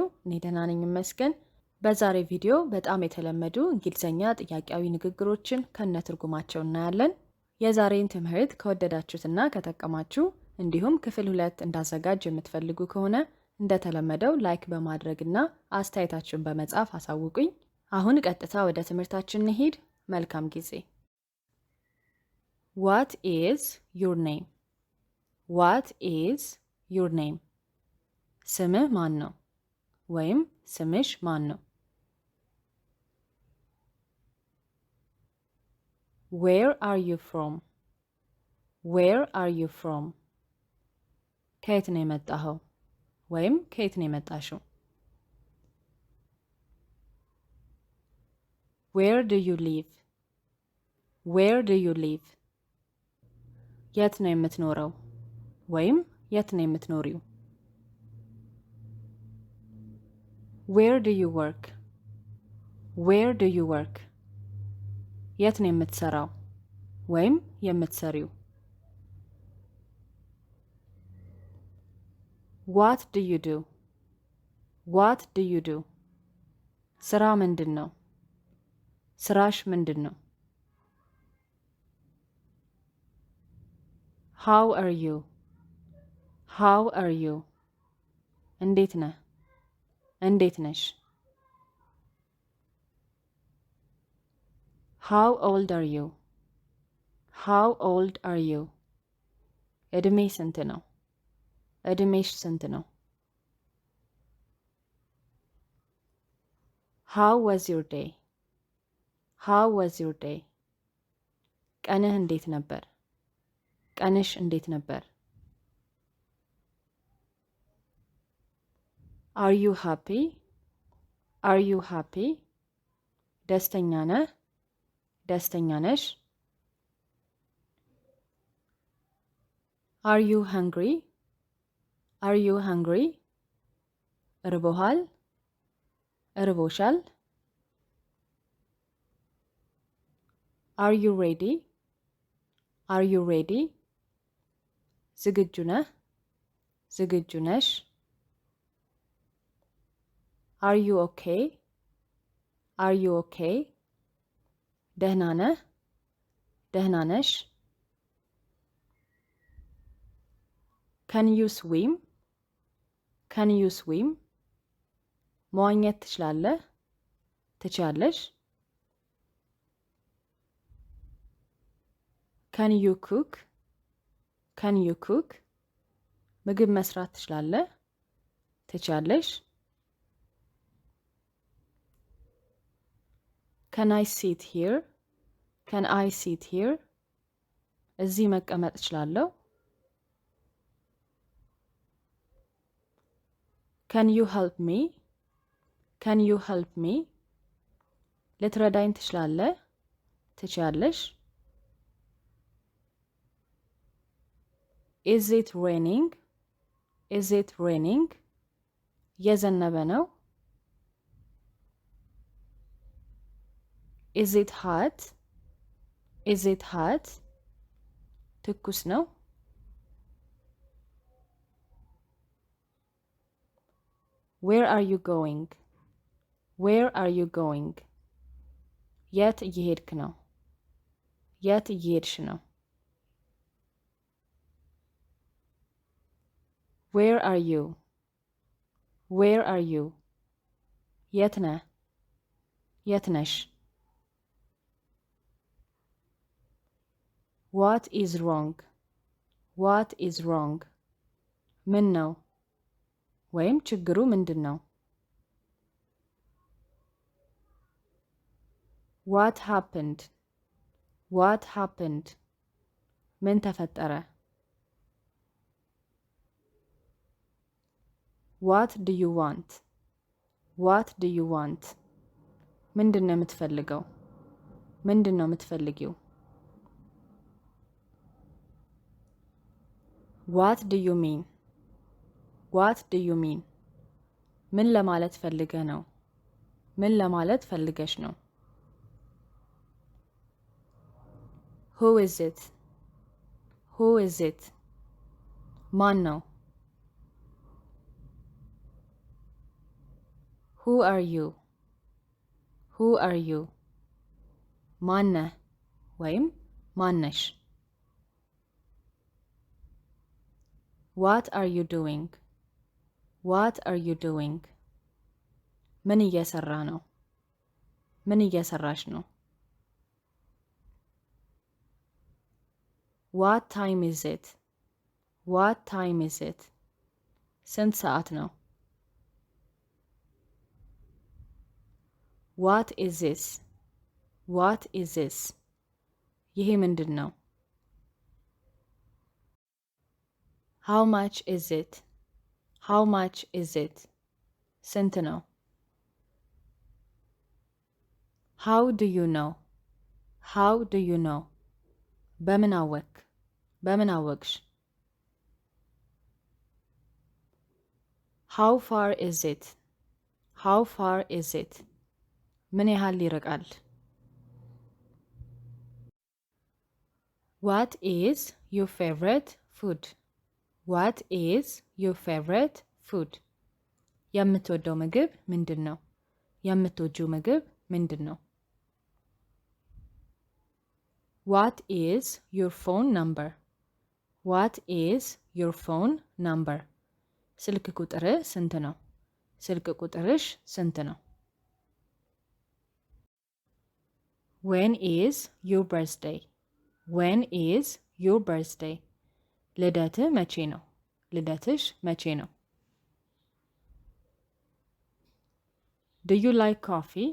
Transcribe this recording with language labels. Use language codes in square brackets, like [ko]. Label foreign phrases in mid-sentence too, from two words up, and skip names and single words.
[am] እኔ ደህና ነኝ ይመስገን። በዛሬ ቪዲዮ በጣም የተለመዱ እንግሊዘኛ ጥያቄያዊ ንግግሮችን ከነትርጉማቸው እናያለን። የዛሬን ትምህርት ከወደዳችሁትና ከጠቀማችሁ እንዲሁም ክፍል 2 እንዳዘጋጅ የምትፈልጉ ከሆነ እንደተለመደው ላይክ በማድረግና አስተያየታችሁን በመጻፍ አሳውቁኝ። አሁን ቀጥታ ወደ ትምህርታችን እንሂድ። መልካም ጊዜ። [en] What is your name? What is your name? [am] ስምህ ማን ነው? ወይም ስምሽ ማን ነው? [en] Where are you from? Where are you from? [am] ከየት ነው የመጣኸው? ወይም ከየት ነው የመጣሽው? [en] Where do you live? Where do you live? [am] የት ነው የምትኖረው? ወይም የት ነው የምትኖሪው? [en] Where do you work? Where do you work? [am] የት ነው የምትሰራው? ወይም የምትሰሪው? [en] What do you do? What do you do? [am] ስራ ምንድን ነው? ስራሽ ምንድን ነው? [en] How are you? How are you? [am] እንዴት ነህ? እንዴት ነሽ? [en] How old are you? How old are you? [am] እድሜ ስንት ነው? እድሜሽ ስንት ነው? [en] How was your day? How was your day? [am] ቀንህ እንዴት ነበር? ቀንሽ እንዴት ነበር? [en] Are you happy? Are you happy? [am] ደስተኛ ነህ? ደስተኛ ነሽ? [en] Are you hungry? Are you hungry? [am] እርቦሃል? እርቦሻል? [en] Are you ready? Are you ready? [am] ዝግጁ ነህ? ዝግጁ ነሽ? [en] Are you okay? Are you okay? [am] ደህና ነህ? ደህና ነሽ? [en] Can you swim? Can you swim? [am] መዋኘት ትችላለህ? ትችያለሽ? [en] Can you cook? Can you cook? [am] ምግብ መስራት ትችላለህ? ትችያለሽ? [en] Can I sit here? Can I sit here? [am] እዚህ መቀመጥ እችላለሁ? [en] Can you help me? Can you help me? [am] ልትረዳኝ ትችላለህ? ትችያለሽ? [en] Is it raining? Is it raining? [am] የዘነበ ነው? [en] Is it hot? Is it hot? [am] ትኩስ ነው? [en] Where are you going? Where are you going? [am] የት እየሄድክ ነው? የት እየሄድሽ ነው? [en] Where are you? Where are you? [am] የት ነህ? የት ነሽ? [en] What is wrong? What is wrong? [am] ምን ነው? ወይም ችግሩ ምንድን ነው? [en] What happened? What happened? [am] ምን ተፈጠረ? [en] What do you want? What do you want? [am] ምንድን ነው የምትፈልገው? ምንድን ነው የምትፈልጊው? [en] What do you mean? What do you mean? [am] ምን ለማለት ፈልገህ ነው? ምን ለማለት ፈልገሽ ነው? [en] Who is it? Who is it? [am] ማን ነው? [en] Who are you? Who are you? [am] ማነህ ወይም ማነሽ? [en] What are you doing? What are you doing? [am] ምን እየሰራ ነው? ምን እየሰራሽ ነው? [en] What time is it? What time is it? [am] ስንት ሰዓት ነው? [en] What is this? What is this? [am] ይሄ ምንድን ነው? [en] How much is it? How much is it? [am] ስንት ነው? [en] How do you know? How do you know? [am] በምን አወክ? በምን አወቅሽ? [en] How far is it? How far is it? [am] ምን ያህል ይርቃል? [en] What is your favorite food? What is your favorite food? [am] የምትወደው ምግብ ምንድን ነው? የምትወጂው ምግብ ምንድን ነው? [en] What is your phone number? What is your phone number? [am] ስልክ ቁጥርህ ስንት ነው? ስልክ ቁጥርሽ ስንት ነው? [en] When is your birthday? When is your birthday? [am] ልደትህ መቼ ነው? ልደትሽ መቼ ነው? [en] Do you like coffee?